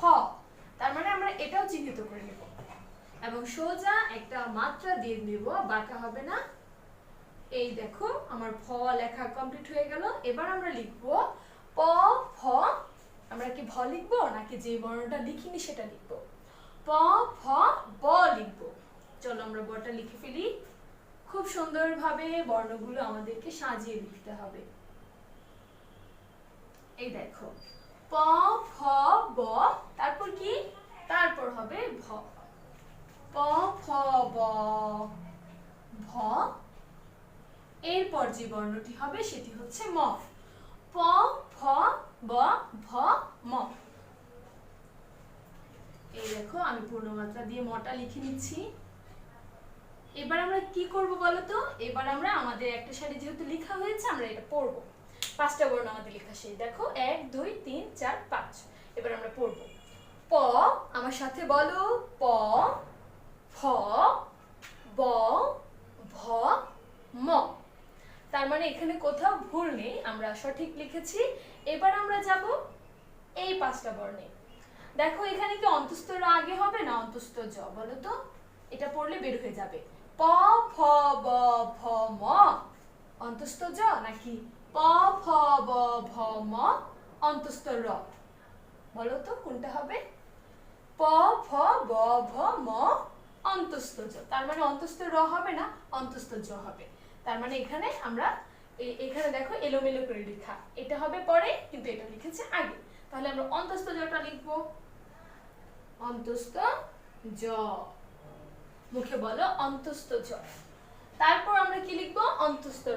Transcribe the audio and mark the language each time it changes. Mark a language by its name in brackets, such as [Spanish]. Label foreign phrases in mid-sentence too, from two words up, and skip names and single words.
[Bangla] তার মানে আমরা এটাও চিহ্নিত করে নিব এবং সোজা একটা মাত্রা দিয়ে নিব, বাঁকা হবে না। এই দেখো আমার ফ লেখা কমপ্লিট হয়ে গেল। এবার আমরা লিখব প, ফ। আমরা কি ভ লিখবো নাকি যে বর্ণটা লিখিনি সেটা লিখবো? প, ফ, ব লিখবো। চলো আমরা বটা লিখে ফেলি। খুব সুন্দরভাবে বর্ণগুলো আমাদেরকে সাজিয়ে লিখতে হবে। এই দেখো প, ফ, ব, তারপর কি? তারপর হবে ভ। প, ফ, ব, ভ। এরপর যে বর্ণটি হবে সেটি হচ্ছে ম। প, ফ, ব, ভ, ম। এই দেখো আমি পূর্ণমাত্রা দিয়ে মটা লিখে নিচ্ছি। এবার আমরা কি করব বলো তো? এবার আমরা আমাদের একটা সারি যেহেতু লেখা হয়েছে, আমরা এটা পড়ব। 5টা বর্ণ আমাদের লেখা শেষ। দেখো 1 2 3 4 5। এবার আমরা পড়ব। প, আমার সাথে বলো, প, ফ, ব, ভ, ম। তার মানে এখানে কোথাও ভুল নেই, আমরা সঠিক লিখেছি। এবার আমরা যাব এই 5টা বর্ণে। দেখো এখানে কি অন্তস্থ র আগে হবে না অন্তস্থ জ, বলো তো? এটা পড়লে বের হয়ে যাবে। প ফ ব ভ ম অন্তস্থ জ, নাকি প ফ ব ভ ম অন্তস্থ র? বলো তো কোনটা হবে? প ফ ব ভ ম অন্তস্থ জ। তার মানে অন্তস্থ র হবে না, অন্তস্থ জ হবে। তার মানে এখানে আমরা এখানে দেখো এলোমেলো করে লেখা, এটা হবে পরে কিন্তু এটা লিখেছে আগে। তাহলে আমরা অন্তস্থ জটা লিখবো, অন্তস্থ জ। মুখে বলো অন্তস্থ জ। তারপর আমরা কি লিখবো? অন্তস্থ র।